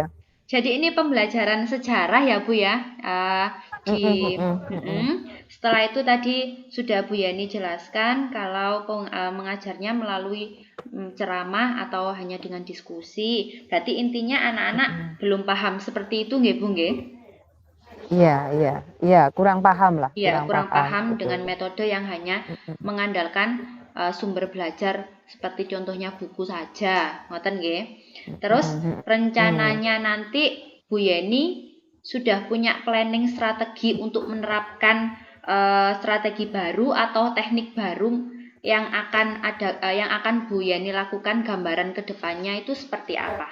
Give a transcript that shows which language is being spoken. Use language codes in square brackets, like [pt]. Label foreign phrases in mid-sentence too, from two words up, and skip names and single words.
[id] Jadi ini pembelajaran sejarah ya Bu ya. Setelah itu tadi sudah Bu Yani jelaskan kalau mengajarnya melalui ceramah atau hanya dengan diskusi. Berarti intinya anak-anak belum paham seperti itu nggih Bu nggih? Iya, kurang paham lah. Iya, kurang paham betul. dengan metode yang hanya mengandalkan sumber belajar seperti contohnya buku saja, [jv] ngoten nggih. [id] Terus rencananya nanti Bu Yeni sudah punya planning strategi untuk menerapkan strategi baru atau teknik baru yang akan Bu Yeni lakukan, gambaran kedepannya itu seperti apa?